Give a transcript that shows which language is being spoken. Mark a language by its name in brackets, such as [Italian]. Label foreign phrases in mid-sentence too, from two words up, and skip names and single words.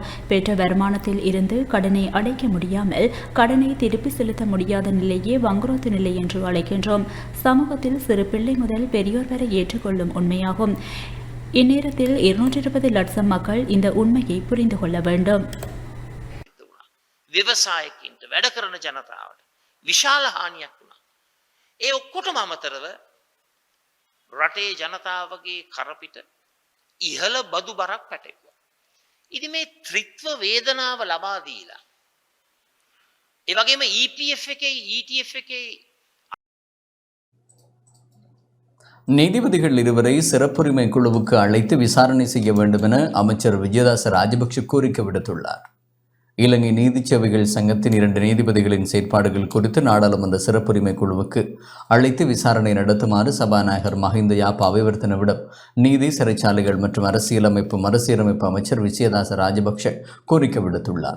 [Tamil] பெற்ற வருமானத்தில் இருந்து கடனை அடைக்க முடியாமல் கடனை திருப்பி செலுத்த முடியாத நிலையே வங்குரோத்து நிலை என்று அழைக்கின்றோம். சமூகத்தில் சிறு பிள்ளை முதல் பெரியோர் வரை ஏற்றுக்கொள்ளும் உண்மையாகும். இந்நேரத்தில் 220 லட்சம் மக்கள் இந்த உண்மையை புரிந்து கொள்ள வேண்டும். [Sinhala] ව්‍යවසායකින්ට වැඩ කරන ජනතාවට විශාල හානියක් වුණා. ඒ ඔක්කොටම අමතරව රටේ ජනතාවගේ කරපිට ඉහළ බදු බරක් පැටවුවා. ඉතින් මේ ත්‍රිත්ව වේදනාව ලබා දීලා ඒ වගේම EPF එකේ ETF එකේ [Tamil] நீதிபதிகள் இருவரை சிறப்புரிமை குழுவுக்கு அழைத்து விசாரணை செய்ய வேண்டும் என அமைச்சர் விஜயதாச ராஜபக்ஷ கோரிக்கை விடுத்துள்ளார். இலங்கை நீதிச் சேவைகள் சங்கத்தின் 2 நீதிபதிகளின் செயற்பாடுகள் குறித்து நாடாளுமன்ற சிறப்புரிமை குழுவுக்கு அழைத்து விசாரணை நடத்துமாறு சபாநாயகர் மஹிந்த யாப் அபிவர்த்தனவிடம் நீதி, சிறைச்சாலைகள் மற்றும் மறுசீரமைப்பு அமைச்சர் விஜயதாச ராஜபக்ஷ கோரிக்கை விடுத்துள்ளார்.